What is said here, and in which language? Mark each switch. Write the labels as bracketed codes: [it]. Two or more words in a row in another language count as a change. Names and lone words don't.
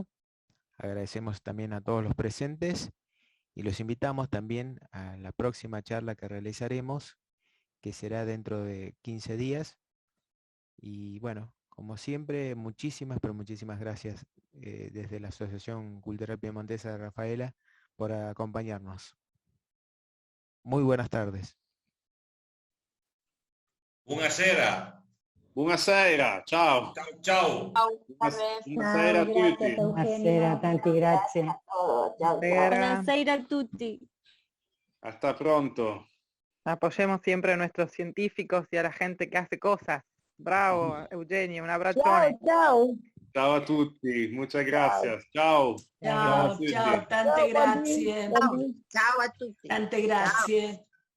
[es] Agradecemos también a todos los presentes y los invitamos también a la próxima charla que realizaremos, que será dentro de 15 días. Y bueno, Como siempre, muchísimas, pero muchísimas gracias desde la Asociación Cultural Piemontesa de Rafaela por acompañarnos. Muy buenas tardes. [it] Buonasera. Buonasera, ciao. Ciao. Buonasera a tutti. Buonasera, tanti grazie. Buonasera a tutti. [es] Hasta pronto. Apoyemos siempre a nuestros científicos y a la gente que hace cosas. Bravo, Eugenio, un abrazo. [it] Ciao. Ciao a tutti, [es] muchas gracias. [it] Ciao. Ciao, ciao, tante grazie. Ciao a tutti. Tante grazie.